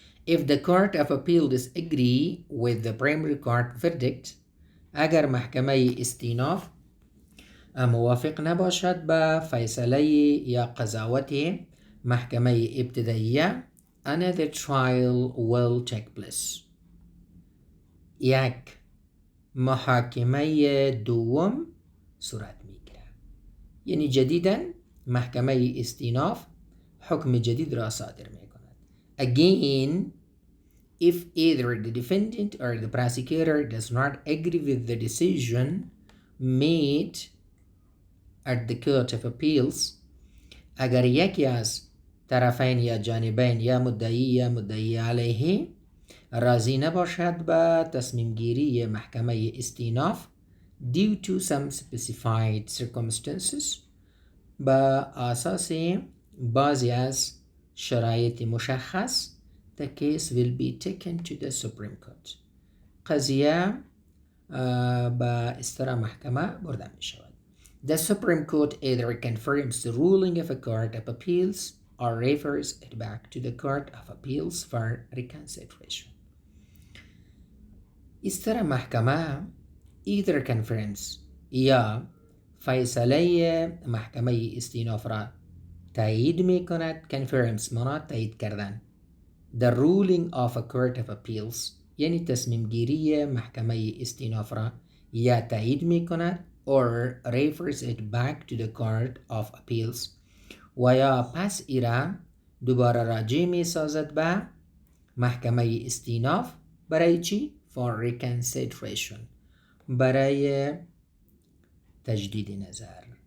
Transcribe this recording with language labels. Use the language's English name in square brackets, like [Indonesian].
[English] If the court of appeal disagree with the primary court verdict، [Persian] اگر محکمه استیناف موافق نباشد با فیصله یا قضاوت محکمه ابتداییه، [English] another trial will take place، [Persian] یک محاکمه دوم صورت میگیرد. یعنی جدیداً محکمه استیناف حکم جدید را صادر می کند. [English] Again, if either the defendant or the prosecutor does not agree with the decision made at the court of appeals، [Persian] اگر یکی از طرفین یا جانبین یا مدعی علیه راضی نباشد به تصمیم گیری محکمه استیناف [English] due to some specified circumstances، [Persian] با اساس بعضی از شرایط مشخص، [English] the case will be taken to the Supreme Court، [Persian] قضیه به استر محکمه برده می شود. [English] The Supreme Court either confirms the ruling of a court of appeals or refers it back to the court of appeals for reconsideration. [Persian] استر محکمه [English] either confirms [Persian] یا فیصله محکمه استیناف را تایید می کند. confirms مانا تایید کردن. [English] The ruling of a court of appeals [Persian] یعنی تصمیم گیری محکمه استیناف را یا تایید می کند [English] or refers it back to the court of appeals [Persian] و یا پس ایرا دوباره راجع می سازد به محکمه استیناف برای چی؟ [English] for reconsideration، [Persian] برای تجدید نظر.